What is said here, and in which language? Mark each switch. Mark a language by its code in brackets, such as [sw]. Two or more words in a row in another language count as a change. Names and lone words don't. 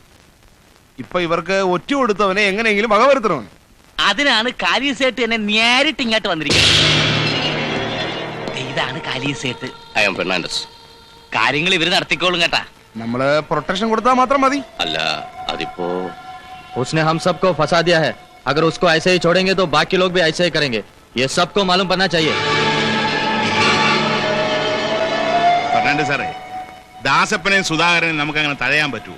[ml] ഇപ്പൊ ഇവർക്ക് ഒറ്റ കൊടുത്തവനെ എങ്ങനെയെങ്കിലും വകവരുത്തണമെന്ന്. അതിനാണ് കാലീസേട്ട് എന്നെ നേരിട്ട് ഇങ്ങോട്ട് വന്നിരിക്കുന്നത്. ഇതാണ് കാലീസേട്ട്. [en] I am Fernandes. [ml] കാര്യങ്ങൾ ഇവര് നടത്തിക്കോളും കേട്ടാ. നമ്മള് പ്രൊട്ടക്ഷൻ കൊടുത്താൽ മാത്രം മതി. അല്ല അതിപ്പോ [hi] उसने हम सबको फंसा दिया है. अगर उसको ऐसे ही छोड़ेंगे तो बाकी लोग भी ऐसे ही करेंगे. ये सबको मालूम पड़ना चाहिए. [ml] ഫെർണാണ്ടസ് സാറേ, ദാസപ്പനെയും സുധാകരനെയും നമുക്ക് അങ്ങനെ തടയാൻ പറ്റുമോ?